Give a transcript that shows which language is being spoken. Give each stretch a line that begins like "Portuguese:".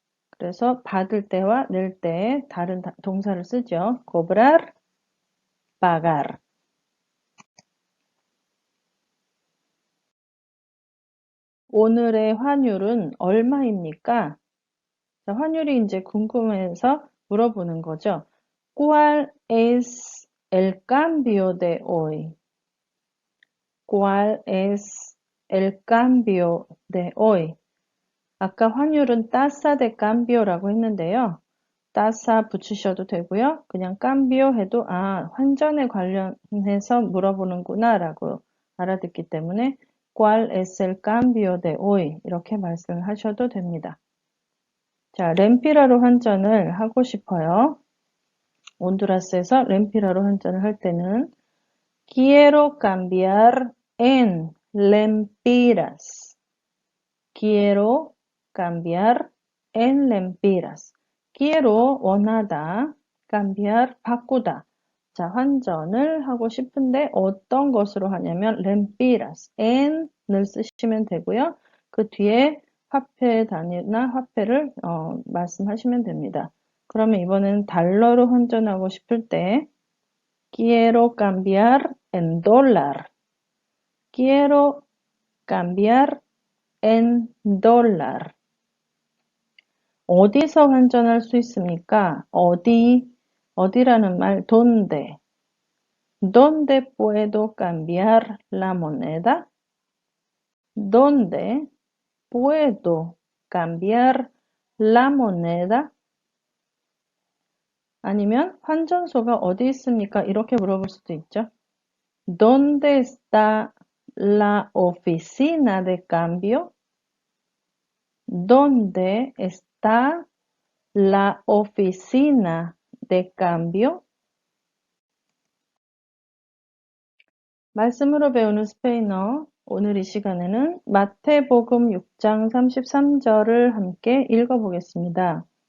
Korean: 그래서 받을 때와 낼 때 다른 동사를 쓰죠.
Spanish: cobrar, pagar.
Korean: 오늘의 환율은 얼마입니까? 자, 환율이 이제 궁금해서 물어보는 거죠.
Spanish: ¿Cuál es el cambio de hoy? ¿Cuál es el cambio de hoy.
Korean: 아까 환율은
Spanish: tasa de cambio
Korean: 라고 했는데요. tasa 붙이셔도 되고요. 그냥 cambio 해도 환전에 관련해서 물어보는구나 라고 알아듣기 때문에
Spanish: ¿Cuál es el cambio de hoy?
Korean: 이렇게 말씀을 하셔도 됩니다. 자, 렘피라로 환전을 하고 싶어요. 온두라스에서 렘피라로 환전을 할 때는
Spanish: Quiero cambiar en lempiras. Quiero cambiar en lempiras.
Korean: Quiero 원하다, cambiar 바꾸다. 자, 환전을 하고 싶은데 어떤 것으로 하냐면 lempiras, en을 쓰시면 되고요. 그 뒤에 화폐 단위나 화폐를 말씀하시면 됩니다. 그러면 이번에는 달러로 환전하고 싶을 때
Spanish: Quiero cambiar en dólar. Quiero cambiar en dólar.
Korean: 어디서 환전할 수 있습니까? 어디라는 말, ¿dónde?
Spanish: ¿Dónde puedo cambiar la moneda? ¿Dónde puedo cambiar la moneda?
Korean: 아니면 환전소가 어디 있습니까? 이렇게 물어볼 수도 있죠.
Spanish: ¿Dónde está la oficina de cambio? ¿Dónde está la oficina de cambio?
Korean: 말씀으로 배우는 스페인어. 오늘 이 시간에는 마태복음 6장 33절을 함께 읽어보겠습니다.